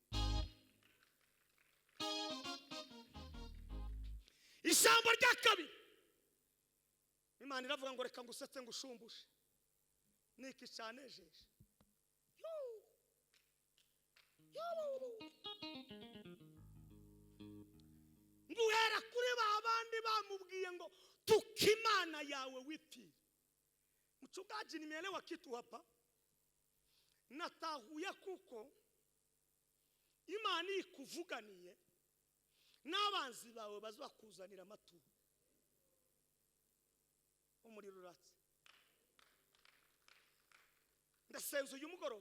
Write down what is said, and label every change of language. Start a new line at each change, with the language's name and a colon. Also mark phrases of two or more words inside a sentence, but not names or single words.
Kinyarwanda: Ijambo rya kabiri Imana iravuga ngo reka ngusetse ngushumbushe. Niki cyanejeje nguhera kuri babandi bamubwiye ngo tukimana yawe wipfire.
Swahili: Mchungaji nimeelewa kitu hapa,
Kinyarwanda: natahuye kuko Imana ikuvuganiye n'abanzi bawe bazakuzanira amaturo. Umuriro uratse. Ndasenze uyu mugoroba.